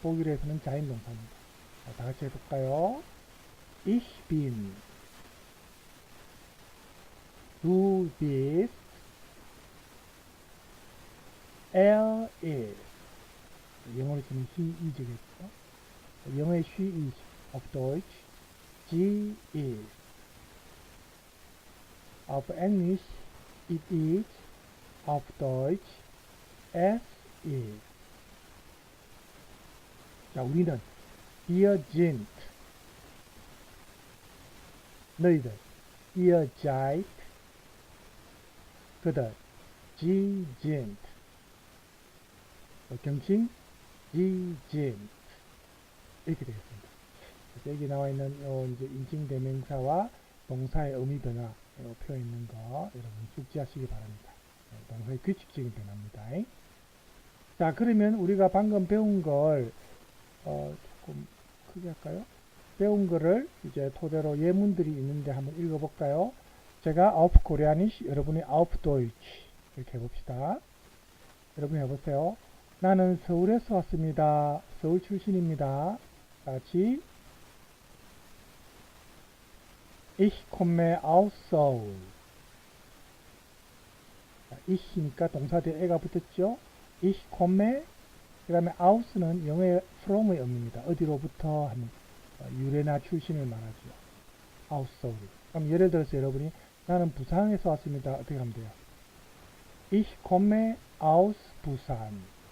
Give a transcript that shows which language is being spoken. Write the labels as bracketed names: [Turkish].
[Korean] 독일에서는 자인동사입니다. 자, 다 같이 해볼까요? [German] Ich bin, du bist, er ist. [Korean] 영어로 쓰면 [English] he is [Korean] 겠죠. 영어의 [English] she is, [German] auf Deutsch, sie ist. Auf Englisch, [English] it is, [German] auf Deutsch, es ist. [Korean] 자, 우리는 [German] wir sind, [Korean] 너희들, [German] ihr seid, [Korean] 그들, [German] sie sind, [Korean] 경칭, [German] sie sind [Korean] 이렇게 되겠습니다. 그래서 여기 나와 있는 이제 인칭 대명사와 동사의 의미 변화 표현 있는 거 여러분 숙지하시기 바랍니다. 동사의 규칙적인 변화입니다. 자, 그러면 우리가 방금 배운 걸 조금 크게 할까요? 배운 거를 이제 토대로 예문들이 있는데 한번 읽어볼까요? 제가 [German] auf Koreanisch, [Korean] 여러분이 [German] auf Deutsch [Korean] 이렇게 해봅시다. 여러분 해보세요. 나는 서울에서 왔습니다. 서울 출신입니다. 같이 [German] Ich komme aus Seoul. [Korean] ich니까 동사 뒤에 에가 붙었죠. [German] Ich komme [Korean] 그 다음에 [German] aus [Korean] 는 영어의 [English] from [Korean] 의 의미입니다. 어디로부터 하는 유래나 출신을 말하죠. [German] aus Seoul. [Korean] 그럼 예를 들어서 여러분이 나는 부산에서 왔습니다. 어떻게 하면 돼요? [German] Ich komme aus Busan.